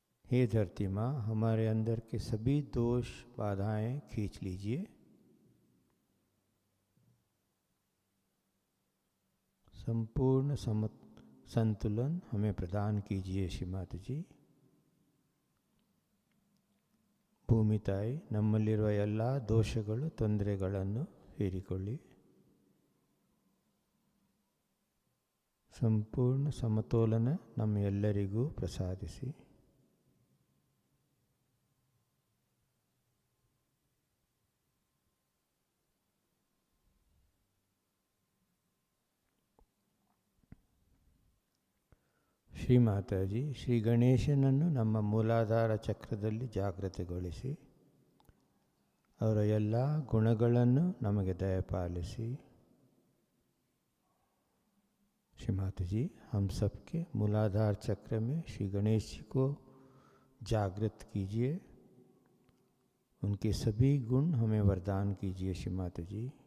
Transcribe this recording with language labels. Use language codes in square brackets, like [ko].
[hi] हे धरती माँ, हमारे अंदर के सभी दोष बाधाएं खींच लीजिए। संपूर्ण संतुलन हमें प्रदान कीजिए श्री माता जी। [kn] ಭೂಮಿ ತಾಯಿ, ನಮ್ಮಲ್ಲಿರುವ ಎಲ್ಲ ದೋಷಗಳು ತೊಂದರೆಗಳನ್ನು ಹೀರಿಕೊಳ್ಳಿ। ಸಂಪೂರ್ಣ ಸಮತೋಲನ ನಮ್ಮೆಲ್ಲರಿಗೂ ಪ್ರಸಾದಿಸಿ। ಶ್ರೀ ಮಾತಾಜಿ, ಶ್ರೀ ಗಣೇಶನನ್ನು ನಮ್ಮ ಮೂಲಾಧಾರ ಚಕ್ರದಲ್ಲಿ ಜಾಗೃತಗೊಳಿಸಿ, ಅವರ ಎಲ್ಲ ಗುಣಗಳನ್ನು ನಮಗೆ ದಯಪಾಲಿಸಿ। [hi] श्री माता जी, हम सबके मूलाधार चक्र में श्री गणेश जी को जागृत कीजिए, उनके सभी गुण हमें वरदान कीजिए श्री माता जी।